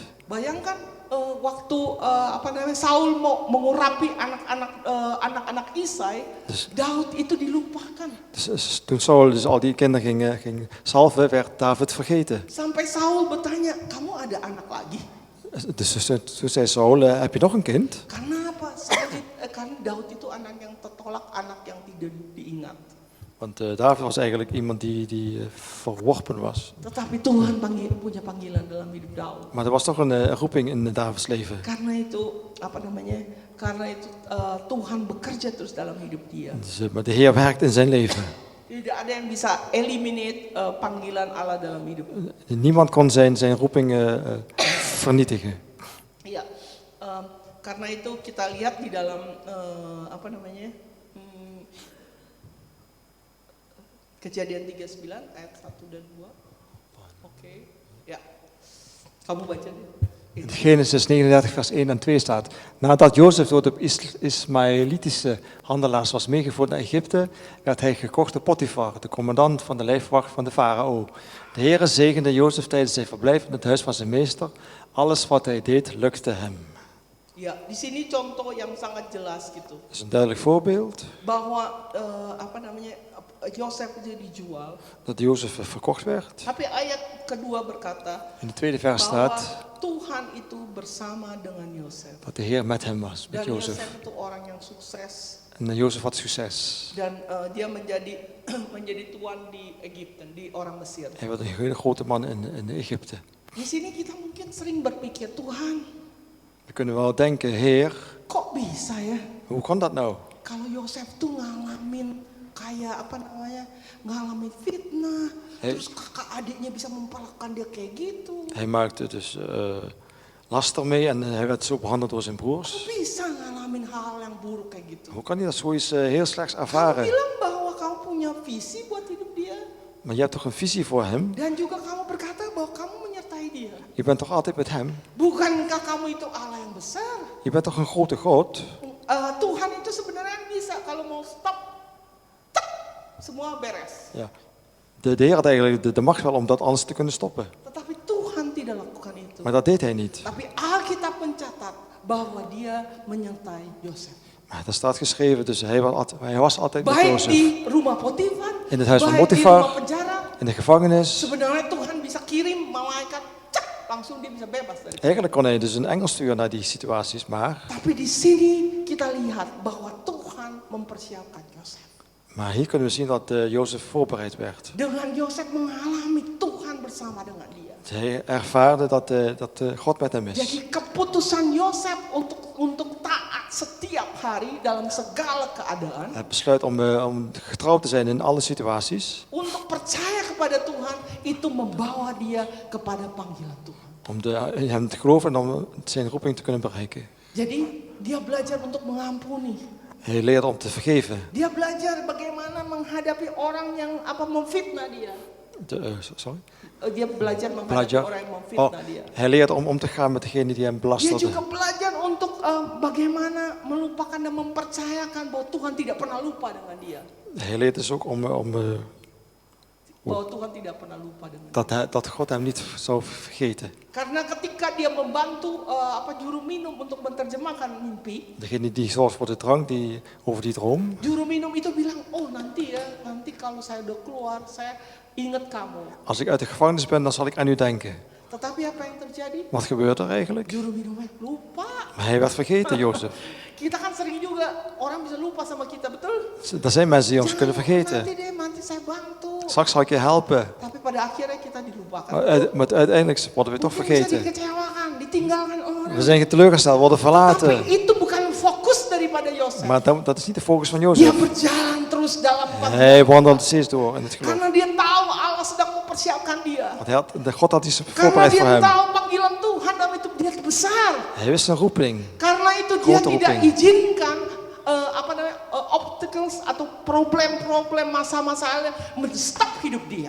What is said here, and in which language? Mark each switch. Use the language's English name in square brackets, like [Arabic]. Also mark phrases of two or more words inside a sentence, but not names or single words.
[Indonesian] Bayangkan waktu Saul mau mengurapi anak-anak Isai, Daud itu dilupakan. [Dutch] Dus toen Saul dus al die kinderen ging salven, werd David vergeten. [Indonesian] Sampai Saul bertanya, kamu ada anak lagi? [Dutch] Dus toen zei Saul, heb je nog een kind? [Indonesian] Karena apa? Karena Daud itu anak yang tertolak, anak yang tidak diingat. [Dutch] Want David was eigenlijk iemand die verworpen was. [Indonesian] Tetapi Tuhan punya panggilan dalam hidup Daud. [Dutch] Maar er was toch een roeping in Davids leven. [Indonesian] Karena itu Tuhan bekerja terus dalam hidup dia. [Dutch] Dus, maar de Heer werkt in zijn leven. [Indonesian] Tidak ada yang bisa eliminate panggilan Allah dalam hidup. [Dutch] Niemand kon zijn roeping vernietigen. [Indonesian] Iya, karena itu kita lihat di dalam Kejadian 39 ayat 1 dan 2. [Dutch] Oké, ja. [Indonesian] Kamu baca deh. [Dutch] In Genesis 39 vers 1 en 2 staat: Nadat Jozef door de Ismaëlitische handelaars was meegevoerd naar Egypte, werd hij gekocht door Potifar, de commandant van de lijfwacht van de farao. De Heere zegende Jozef tijdens zijn verblijf in het huis van zijn meester. Alles wat hij deed, lukte hem. [Indonesian] Ya, di sini contoh yang sangat jelas gitu. [Dutch] Dat is een duidelijk voorbeeld [Indonesian] Bahwa Yosef itu dijual. [Dutch] dat Jozef verkocht werd. [Indonesian] Tapi ayat kedua berkata [Dutch] In de tweede vers [Indonesian] bahwa [Dutch] staat [Indonesian] Tuhan itu bersama dengan Yosef. [Dutch] dat de Heer met hem was, met [Indonesian] Dan [Dutch] Jozef. [Indonesian] Yosef itu orang yang sukses [Dutch] En Jozef had succes. [Indonesian] dan dia menjadi tuan di Egypte, di orang Mesir. [Dutch] Hij werd een hele grote man in Egypte. [Indonesian] Di sini kita mungkin sering berpikir, Tuhan, [Dutch] We kunnen wel denken, Heer, [Indonesian] kok bisa ya? [Dutch] hoe kan dat nou? [Indonesian] Kalau Yosef tuh ngalamin kayak ngalamin fitnah, terus kakak adiknya bisa memperlakukan dia kayak gitu. [Dutch] Hij maakte dus laster mee en hij werd zo behandeld door zijn broers. [Indonesian] Kok bisa ngalamin hal yang buruk kayak gitu? [Dutch] Hoe kan hij dat zoiets heel slechts [Indonesian] Kamu [Dutch] ervaren? [Indonesian] bilang bahwa kamu punya visi buat hidup dia. [Dutch] Maar je hebt toch een visie voor hem? [Indonesian] Dan juga kamu berkata bahwa kamu menyertai dia. [Dutch] Je bent toch altijd met hem? [Indonesian] Bukankah kamu itu Allah yang besar? [Dutch] Je bent toch een grote God? [Indonesian] Tuhan itu sebenarnya bisa kalau mau stop, tak, semua beres. [Dutch] Ja. De Heer had eigenlijk de macht wel om dat alles te kunnen stoppen. [Indonesian] Tetapi Tuhan tidak lakukan itu. [Dutch] Maar dat deed hij niet. [Indonesian] Tapi Alkitab mencatat bahwa dia menyertai Yosef. [Dutch] Maar daar staat geschreven, dus hij was altijd met [Indonesian] Baik [Dutch] Jozef. [Indonesian] di rumah Potifar, [Dutch] In het huis van [Indonesian] baik di [Dutch] Potifar, [Indonesian] rumah penjara, [Dutch] in de gevangenis. [Indonesian] sebenarnya Tuhan bisa kirim malaikat, cak, langsung dia bisa bebas dari. [Dutch] Eigenlijk kon hij dus een engel sturen naar die situaties, maar... [Indonesian] Tapi di sini kita lihat bahwa Tuhan mempersiapkan Yosef. [Dutch] Maar hier kunnen we zien dat Jozef voorbereid werd. [Indonesian] Dengan Yosef mengalami Tuhan bersama dengan dia. [Dutch] Hij ervaarde dat God met hem is. [Indonesian] Jadi keputusan Yosef untuk taat setiap hari dalam segala keadaan, [Dutch] Hij besluit om getrouw te zijn in alle situaties. [Indonesian] untuk percaya kepada Tuhan, itu membawa dia kepada panggilan Tuhan. [Dutch] Om hem te geloven en om zijn roeping te kunnen bereiken. [Indonesian] Jadi dia belajar untuk mengampuni. [Dutch] Hij leerde om te vergeven. [Indonesian] Dia belajar bagaimana menghadapi orang yang memfitnah dia. [Dutch] Sorry? [Indonesian] Dia belajar menghadapi orang yang memfitnah dia. [Dutch] Hij leerde om te gaan met degene die hem [Indonesian] Dia [Dutch] belasterde. [Indonesian] juga belajar untuk bagaimana melupakan dan mempercayakan bahwa Tuhan tidak pernah lupa dengan dia. [Dutch] Hij leert dus ook [Indonesian] Bahwa Tuhan tidak pernah lupa dengan dia. [Dutch] dat God hem niet zou vergeten. [Indonesian] Karena ketika dia membantu juru minum untuk menerjemahkan mimpi, [Dutch] Degene die zorgt voor de drank, over die droom. [Indonesian] juru minum itu bilang, oh nanti kalau saya udah keluar, saya ingat kamu. [Dutch] Als ik uit de gevangenis ben, dan zal ik aan u denken. [Indonesian] Tetapi apa yang terjadi? [Dutch] Wat gebeurt er eigenlijk? [Indonesian] Juru minumnya lupa. [Dutch] Maar hij werd vergeten, Jozef. [Indonesian] Kita kan sering juga, orang bisa lupa sama kita, betul? [Dutch] Er zijn mensen die ons [Indonesian] Jangan [Dutch] kunnen [Indonesian] lupa, [Dutch] vergeten. [Indonesian] nanti saya bantu. [Dutch] Straks zal ik je helpen. [Indonesian] Tapi pada akhirnya kita dilupakan. [Dutch] Maar uiteindelijk worden we toch [Indonesian] Mungkin bisa [Dutch] vergeten. [Indonesian] dikecewakan, ditinggalkan orang. [Dutch] We zijn teleurgesteld, worden verlaten. [Indonesian] Tapi itu bukan fokus daripada Yosef. [Dutch] Maar dat is niet de focus van [Indonesian] Dia [Dutch] Jozef. [Indonesian] berjalan terus dalam [Dutch] Hij wandelde steeds door in het geloof. [Indonesian] karena dia tahu Allah sedang mempersiapkan dia. [Dutch] Want God had iets [Indonesian] Karena [Dutch] voorbereid [Indonesian] dia [Dutch] voor hem. [Indonesian] tahu panggilan Tuhan dan itu dia besar. [Dutch] Hij wist zijn roeping. [Indonesian] Karena itu dia [Dutch] Grote [Indonesian] tidak [Dutch] roeping. [Indonesian] izinkan obstacles atau problem-problem masa-masa menstop hidup dia.